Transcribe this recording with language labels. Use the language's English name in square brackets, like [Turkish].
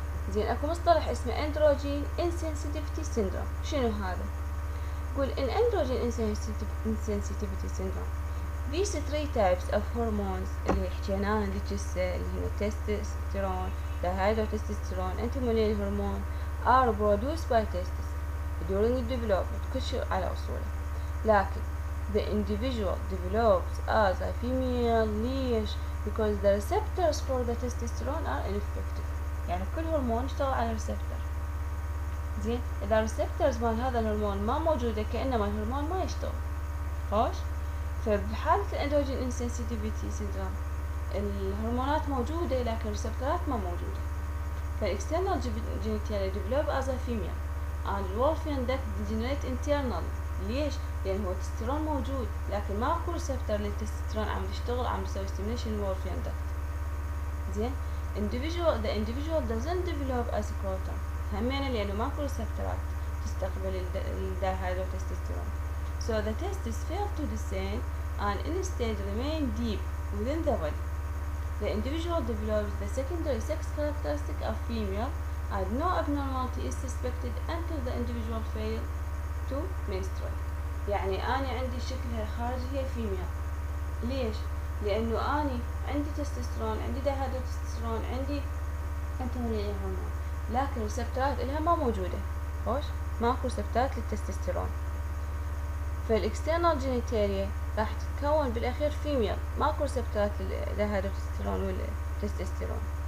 [Arabic] زين اكو مصطلح اسمه androgen insensitivity syndrome. شنو هذا؟ يقول [English] in androgen insensitivity syndrome these three types of hormones [Arabic] اللي حكينا عنها ذيك الساعة اللي هي [English] testosterone, dihydrotestosterone, anti-mullerian hormone are produced by testes during the development [Arabic] كل شيء على أصوله، لكن [English] the individual develops as a female. [Arabic] ليش؟ [English] because the receptors for the testosterone are ineffective. [Arabic] يعني كل هرمون يشتغل على receptor. زين إذا receptors مال هذا الهرمون ما موجودة كأنما الهرمون ما يشتغل. خوش؟ فبحالة الأندروجين insensitivity syndrome الهرمونات موجودة لكن الريسبتورات ما موجودة. [English] فالexternal genitalia develop as a female and Wolffian duct degenerate internally. [Arabic] ليش؟ لأن هو التستيرون موجود لكن ماكو ريسبتور للتستيرون عم يشتغل عم يسوي stimulation Wolffian duct. زين [English] the individual doesn't develop a scrotum [Arabic] همينة لأنه ماكو ريسبتورات تستقبل الدايهيدروتستوستيرون. [English] So the testes fail to descend and instead remain deep within the body. The individual develops the secondary sex characteristic of female and no abnormality is suspected until the individual fails to menstruate. [Arabic] يعني أنا عندي شكلها خارجي هي female. ليش؟ لأنه أنا عندي تستوستيرون، عندي دايهيدروتستوستيرون، عندي أنتي هرمون، لكن ريسبتورات إلها ما موجودة. خوش؟ ماكو ريسبتورات للتستوستيرون. فالإكسترنال جينيتاليا راح تتكون بالأخير فيميل، ماكو ريسبتورات للدايهيدروتستيرون والتستوستيرون.